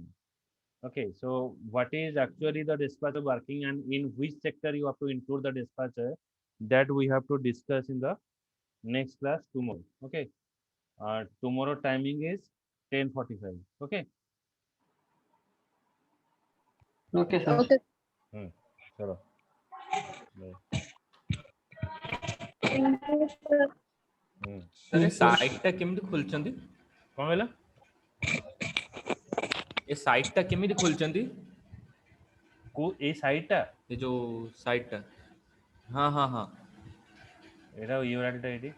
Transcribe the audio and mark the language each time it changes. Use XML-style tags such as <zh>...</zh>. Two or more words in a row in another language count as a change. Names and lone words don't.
<en>Okay, so what is actually the dispatcher working and in which sector you have to include the dispatcher, that we have to discuss in the next class tomorrow. Okay, tomorrow timing is 10:45. Okay. Okay, sir. Okay. चलो Bye. Thank you, sir.</en> <or>ସାର ସାଇଟ ଟା କେମିତି ଖୋଲୁଛନ୍ତି କଣ କହିଲା ଏ ସାଇଟ ଟା କେମିତି ଖୋଲୁଛନ୍ତି କୋ ଏ ସାଇଟ ଟା ଏ ଯୋ ସାଇଟ ଟା ହଁ ହଁ ହଁ ଏଇଟା ୟୁଆରଏଲ ଟା ଏଇଠି</or>